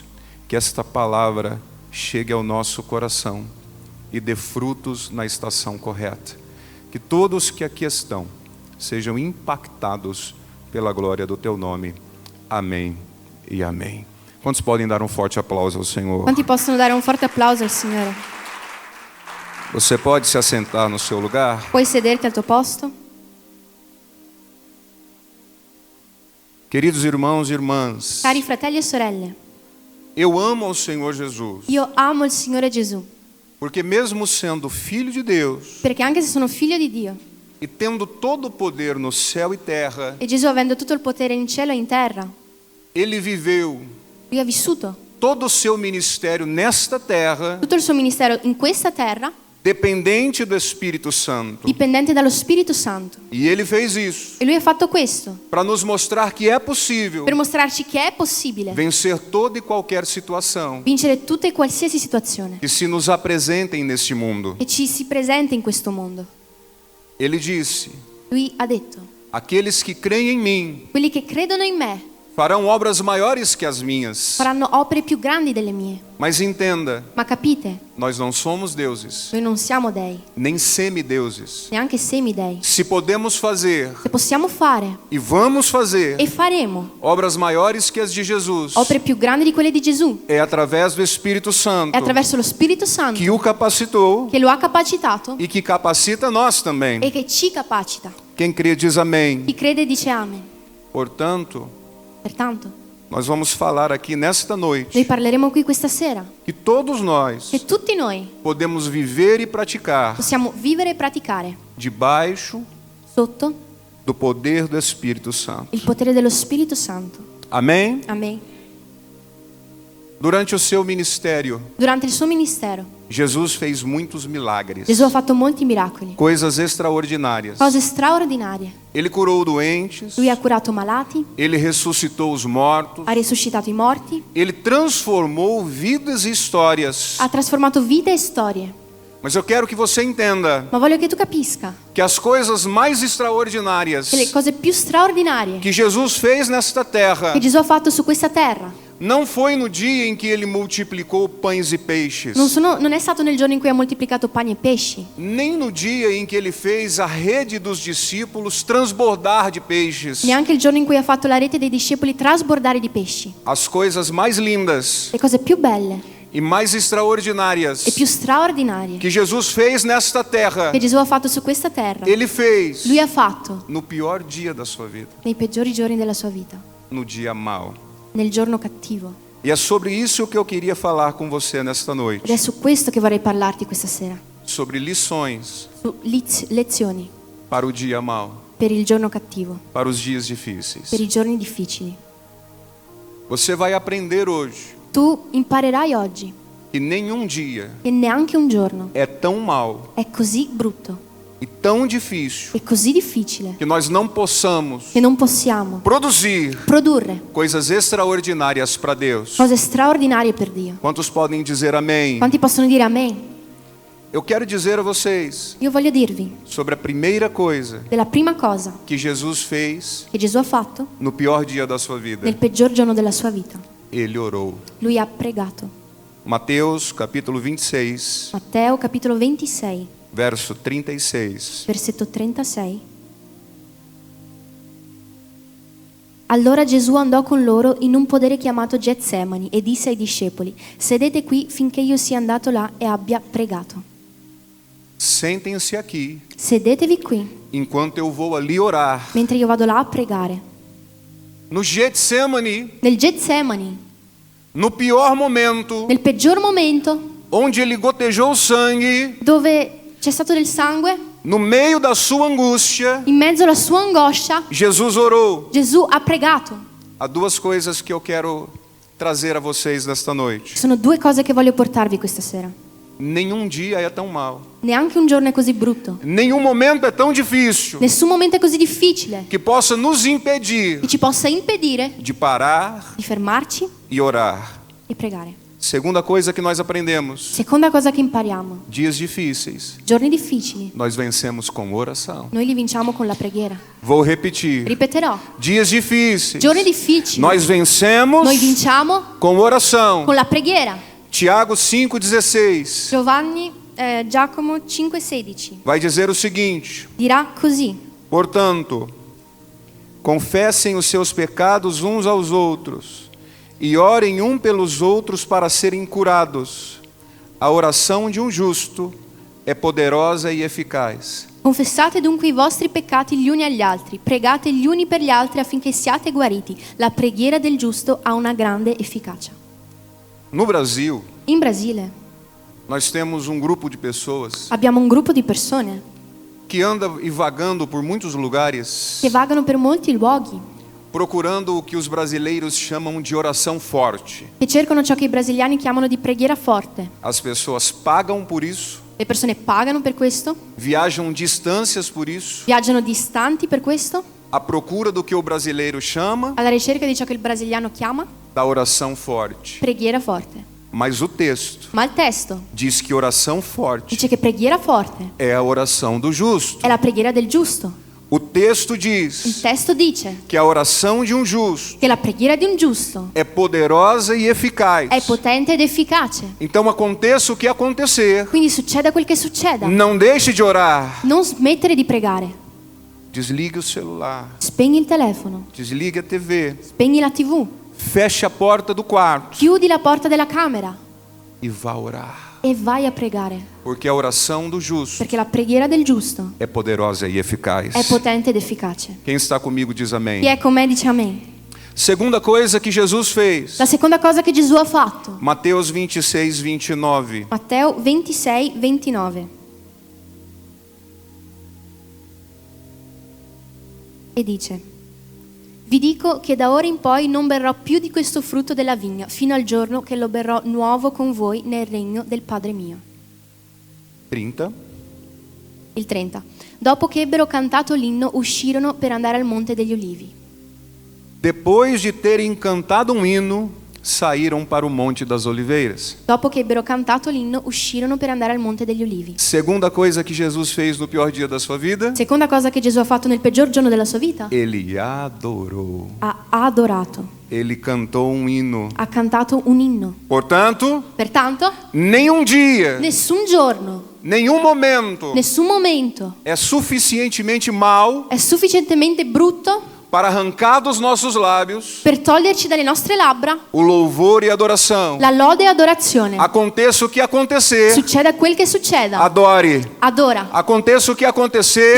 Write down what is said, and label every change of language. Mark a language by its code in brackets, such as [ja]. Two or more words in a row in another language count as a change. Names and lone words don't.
[pt] Que esta palavra chegue ao nosso coração e dê frutos na estação correta. Que todos que aqui estão sejam impactados pela glória do Teu nome. Amém e amém. Quantos podem dar um forte aplauso ao Senhor? [it] Quanti possono dare un forte applauso al Signore? [pt] Você pode se assentar no seu lugar? [it] Puoi sederti al tuo posto? [pt] Queridos irmãos e irmãs, [it] Cari fratelli e sorelle, [pt] eu amo ao Senhor Jesus, [it] io amo il Signore Gesù, [pt] porque mesmo sendo filho de Deus [it] perché anche se sono figlio di Dio [pt] e tendo todo o poder no céu e terra, [it] e Gesù avendo tutto il potere in cielo e in terra, [pt] Ele viveu [it] Lui ha vissuto [pt] todo o seu ministério nesta terra, [it] tutto il suo ministero in questa terra, [pt] dependente do Espírito Santo. [it] dipendente dallo Spirito Santo. [pt] E Ele fez isso [it] E Lui ha fatto questo [pt] para nos mostrar que é possível [it] per mostrarci che è possibile [pt] vencer toda e qualquer situação [it] vincere tutta e qualsiasi situazione [pt] que se nos apresentem neste mundo. [it] che ci si presenta in questo mondo. [pt] Ele disse: [it] Lui ha detto: [pt] aqueles que creem em mim [it] quelli che credono in me [pt] farão obras maiores que as minhas. [it] faranno opere più grandi delle mie. [pt] Mas entenda, [it] Ma capite, [pt] nós não somos deuses, [it] noi non siamo dei, [pt] nem semideuses. [it] neanche semidei. [pt] Se podemos fazer [it] Se possiamo fare [pt] e vamos fazer [it] e faremo [pt] obras maiores que as de Jesus, [it] opere più grandi di quelle di Gesù, [pt] é através do Espírito Santo [it] è attraverso lo Spirito Santo [pt] que o capacitou [it] che lo ha capacitato [pt] e que capacita nós também. [it] e che ci capacita. [pt] Quem crê diz amém. [it] Chi crede dice amen. [pt] Portanto, [it] Pertanto, [pt] nós vamos falar aqui nesta noite [it] noi parleremo qui questa sera [pt] que todos nós [it] che tutti noi [pt] podemos viver e praticar [it] possiamo vivere e praticare [pt] debaixo [it] sotto [pt] do poder do Espírito Santo. [it] il potere dello Spirito Santo. [pt] Amém? [it] Amen. [pt] Durante o seu ministério, [it] Durante il suo ministero, [pt] Jesus fez muitos milagres, [it] Gesù ha fatto molti miracoli, [pt] coisas extraordinárias. [it] cose straordinarie. [pt] Ele curou doentes, [it] Lui ha curato malati, [pt] Ele ressuscitou os mortos, [it] ha risuscitato i morti, [pt] Ele transformou vidas e histórias. [it] ha trasformato vite e storie. [pt] Mas eu quero que você entenda [it] Ma voglio che tu capisca [pt] que as coisas mais extraordinárias [it] che le cose più straordinarie [pt] que Jesus fez nesta terra [it] che Gesù ha fatto su questa terra [pt] não foi no dia em que Ele multiplicou pães e peixes, [it] non è stato nel giorno in cui ha moltiplicato pani e pesci, [pt] nem no dia em que Ele fez a rede dos discípulos transbordar de peixes. [it] neanche il giorno in cui ha fatto la rete dei discepoli trasbordare di pesci. [pt] As coisas mais lindas [it] Le cose più belle [pt] e mais extraordinárias [it] e più straordinarie [pt] que Jesus fez nesta terra, [it] che Gesù ha fatto su questa terra, [pt] Ele fez [it] Lui ha fatto [pt] no pior dia da sua vida, [it] nei peggiori giorni della sua vita, [pt] no dia mau. [it] nel giorno cattivo. [pt] E é sobre isso que eu queria falar com você nesta [it] Ed [pt] noite, [it] è su questo che vorrei parlarti questa sera, [pt] sobre lições [it] su lezioni [pt] para o dia mau, [it] per il giorno cattivo, [pt] para os dias difíceis. [it] per i giorni difficili. [pt] Você vai aprender hoje [it] Tu imparerai oggi [pt] que nenhum dia [it] che neanche un giorno [pt] é tão mau [it] è così brutto [pt] e tão difícil [it] e così difficile [pt] que nós não possamos [it] che non possiamo [pt] produzir [it] produrre [pt] coisas extraordinárias para Deus. [it] cose straordinarie per Dio. [pt] Quantos podem dizer amém? [it] Quanti possono dire amen? [pt] Eu quero dizer a vocês [it] Io voglio dirvi [pt] sobre a primeira coisa [it] della prima cosa [pt] que Jesus fez [it] che Gesù ha fatto [pt] no pior dia da sua vida. [it] nel peggior giorno della sua vita. [pt] Ele orou. [it] Lui ha pregato. [pt] Mateus capítulo 26, [it] Matteo capitolo 26, [pt] verso 36. [it] versetto 36. Allora Gesù andò con loro in un podere chiamato Getsemani e disse ai discepoli: sedete qui finché io sia andato là e abbia pregato. [pt] Sentem-se aqui [it] Sedetevi qui [pt] enquanto eu vou ali orar. [it] mentre io vado là a pregare. [pt] No Getsemani, [it] Nel Getsemani, [pt] no pior momento, [it] nel peggior momento, [pt] onde ele gotejou sangue, [it] dove c'è stato del sangue, [pt] no meio da sua angústia, [it] in mezzo alla sua angoscia, [pt] Jesus orou. [it] Gesù ha pregato. [pt] Há duas coisas que eu quero trazer a vocês nesta noite. [it] Sono due cose che voglio portarvi questa sera. [pt] Nenhum dia é tão mal. [it] Neanche un giorno è così brutto. [pt] Nenhum momento é tão difícil [it] Nessun momento è così difficile [pt] que possa nos impedir [it] che ci possa impedire [pt] de parar [it] di fermarci [pt] e orar. [it] e pregare. [pt] Segunda coisa que nós aprendemos: [it] Seconda cosa che impariamo: [pt] dias difíceis [it] giorni difficili [pt] nós vencemos com oração. [it] noi li vinciamo con la preghiera. [pt] Vou repetir. [it] Ripeterò: [pt] Dias difíceis [it] giorni difficili [pt] nós vencemos [it] noi vinciamo [pt] com oração. [it] con la preghiera. [pt] Tiago 5,16 [it] Giacomo 5,16 [pt] vai dizer o seguinte: [it] dirà così: [pt] portanto, confessem os seus pecados uns aos outros e orem um pelos outros para serem curados. A oração de um justo é poderosa e eficaz. [it] Confessate dunque i vostri peccati gli uni agli altri, pregate gli uni per gli altri affinché siate guariti. La preghiera del giusto ha una grande efficacia. [pt] No Brasil, [it] In Brasile [pt] nós temos um grupo de pessoas [it] abbiamo un gruppo di persone [pt] que anda e vagando por muitos lugares, [it] che vagano per molti luoghi, [pt] procurando o que os brasileiros chamam de oração forte. [it] che cercano ciò che i brasiliani chiamano di preghiera forte. [pt] As pessoas pagam por isso, [it] Le persone pagano per questo, [pt] viajam distâncias por isso, [it] viaggiano distanti per questo, [pt] à procura do que o brasileiro chama [it] alla ricerca di ciò che il brasiliano chiama [pt] da oração forte. [it] preghiera forte. [pt] Mas o texto [it] Ma il testo [pt] diz que oração forte [it] dice che preghiera forte [pt] é a oração do justo. [it] è la preghiera del giusto. [pt] O texto [it] Il [pt] diz [it] testo dice [pt] que a oração de um justo [it] che la preghiera di un giusto [pt] é poderosa e eficaz. [it] è potente ed efficace. [pt] Então aconteça o que acontecer, [it] Quindi succeda quel che succeda, [pt] não deixe de orar. [it] non smettere di pregare. [pt] Desligue o celular, [it] Spegni il telefono, [pt] desligue a TV, [it] spegni la TV, [pt] feche a porta do quarto [it] chiudi la porta della camera [pt] e vá orar. [it] e vai a pregare, [pt] Porque a oração do justo [it] perché la preghiera del giusto [pt] é poderosa e eficaz. [it] è potente ed efficace. [pt] Quem está comigo diz amém. [it] Chi è con me dice amen. [pt] Segunda coisa que Jesus fez, [it] La seconda cosa che Gesù ha fatto, [pt] Mateus 26, 29. [it] Matteo 26, 29. E dice: vi dico che da ora in poi non berrò più di questo frutto della vigna, fino al giorno che lo berrò nuovo con voi nel regno del Padre mio. 30. Il 30. Dopo che ebbero cantato l'inno, uscirono per andare al Monte degli Ulivi. [pt] Depois de terem cantado um hino, saíram para o Monte das Oliveiras. [it] Dopo che ebbero cantato l'inno, uscirono per andare al Monte degli Ulivi. [pt] Segunda coisa que Jesus fez no pior dia da sua vida, [it] Seconda cosa che Gesù ha fatto nel peggior giorno della sua vita, [pt] ele adorou. [it] ha adorato, [pt] Ele cantou um hino. [it] ha cantato un inno. [pt] Portanto, [it] Pertanto, [pt] nenhum dia, [it] nessun giorno, [pt] nenhum momento [it] nessun momento [pt] é suficientemente mau [it] è sufficientemente brutto [pt] para arrancar dos nossos lábios [it] per toglierci dalle nostre labbra [pt] o louvor e adoração. [it] la lode e adorazione. [pt] Aconteça o que acontecer, [it] Succeda quel che succeda, [pt] adore. [it] adora. [pt] Aconteça o que acontecer,